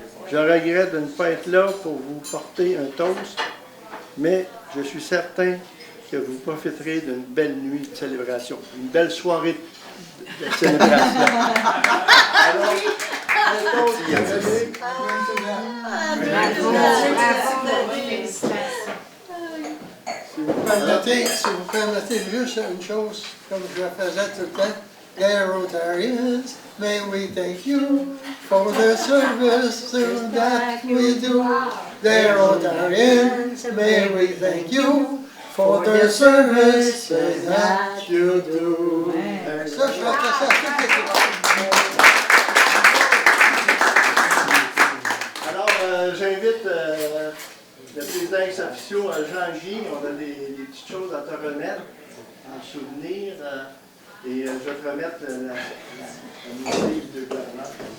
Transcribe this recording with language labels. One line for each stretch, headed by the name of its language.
French: Je regrette de ne pas être là pour vous porter un toast, mais je suis certain que vous profiterez d'une belle nuit de célébration, une belle soirée de célébration. Alors, un toast. si vous permettez juste une chose, comme je le faisais tout le temps.
English: Dear Rotarians, may we thank you for the service that we do. Dear Rotarians, may we thank you for the service that you do.
French: Ça, je vais faire ça à toutes les fois. Alors, j'invite le président ex-officio, Jean-Guy. On a des petites choses à te remettre en souvenir. Et je vais te remettre la livre de gouverneur.